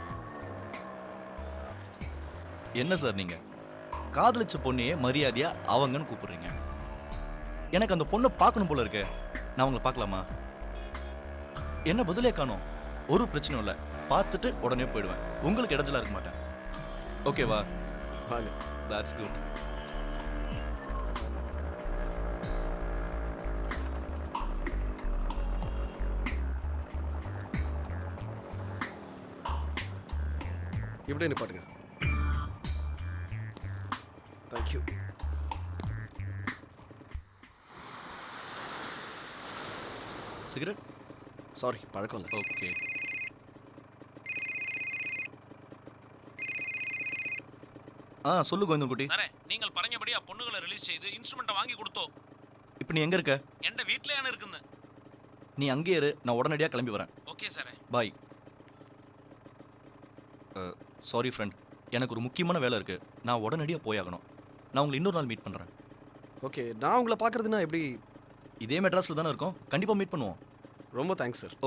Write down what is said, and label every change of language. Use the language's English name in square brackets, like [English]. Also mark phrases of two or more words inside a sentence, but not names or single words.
[Tamil] என்ன சார் நீங்கள் காதலிச்ச பொண்ணையே மரியாதையாக அவங்கன்னு கூப்பிடுறீங்க. எனக்கு அந்த பொண்ணை பார்க்கணும் போல இருக்கு. நான் உங்களை பார்க்கலாமா? என்ன பதிலே காணோம். ஒரு பிரச்சனையும் இல்லை, பார்த்துட்டு உடனே போயிடுவேன். உங்களுக்கு இடைஞ்சலா இருக்க மாட்டேன். ஓகேவா? வாங்க. [English] That's good. [Tamil] இப்படியே நிப்பாட்டுங்க. தேங்க்யூ. சிகரெட்? சாரி, பழக்கம் இல்லை. ஓகே. சொல்லு கோவிந்தன்குட்டி. [Malayalam] സാറേ നിങ്ങൾ പറഞ്ഞപടി ആ പൊണ്ണുകളെ റിലീസ് ചെയ്ത് ഇൻസ്ട്രുമെന്റ് വാങ്ങി കൊടുത്തോ? [Tamil] இப்போ நீ எங்கே இருக்க? [Malayalam] എന്റെ വീട്ടിലാണ് ഇരിക്കുന്നത്. [Tamil] நீ அங்கே இரு, நான் உடனடியாக கிளம்பி வரேன். [Malayalam] ഓക്കേ സാറേ. [Tamil] பாய். [English] sorry friend, [Tamil] எனக்கு ஒரு முக்கியமான வேலை இருக்குது. நான் உடனடியாக போயாகணும். நான் உங்களை இன்னொரு நாள் மீட் பண்ணுறேன். ஓகே, நான் உங்களை பார்க்குறதுனா எப்படி? இதே மெட்ராஸில் தானே இருக்கோம், கண்டிப்பாக மீட் பண்ணுவோம். ரொம்ப தேங்க்ஸ் சார்.